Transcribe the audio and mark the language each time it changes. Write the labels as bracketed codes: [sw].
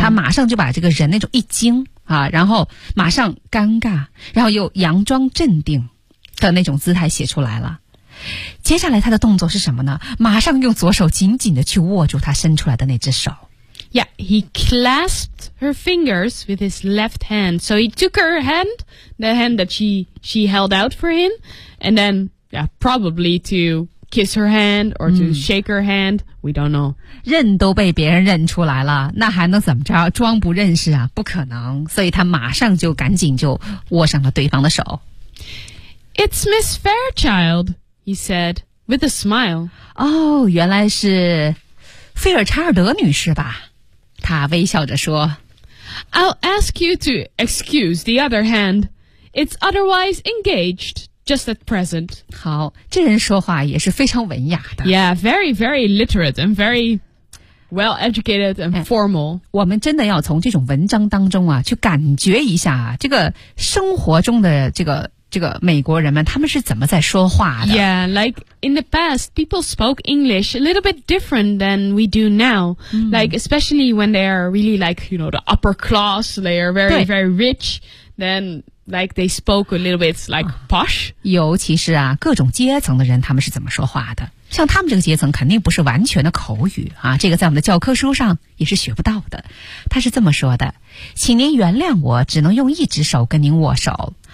[zh] 他马上就把这个人那种一惊、然后马上尴尬，然后又佯装镇定的那种姿态写出来了。接下来他的动作是什么呢？马上用左手紧紧的去握住他伸出来的那只手。 [en] Yeah, he clasped her fingers with his left hand. So he took her hand, the hand that she held out for him, and then, yeah, probably to... kiss her hand or to shake her hand, we don't know. [zh] 认都被别人认出来了，那还能怎么着？装不认识啊？不可能。所以他马上就赶紧就握上了对方的手。 [en] It's Miss Fairchild, he said, with a smile. [zh] 哦，原来是菲尔查尔德女士吧？他微笑着说。 [en] I'll ask you to excuse the other hand. It's otherwise engaged. Just at present. [zh] 好，这人说话也是非常文雅的。 [en] Yeah, very, very literate and very well educated and formal. [zh] 我们真的要从这种文章当中啊，去感觉一下啊，这个生活中的这个美国人们，他们是怎么在说话的。 [en] Yeah, like in the past, people spoke English a little bit different than we do now. Like especially when they are really like, you know, the upper class, they are very, very rich, then... Like they spoke a little bit like posh. [zh] 尤其是啊，各种阶层的人，他们是怎么说话的？像他们这个阶层，肯定不是完全的口语啊。这个在我们的教科书上也是学不到的。他是这么说的：“请您原谅我，只能用一只手跟您握手。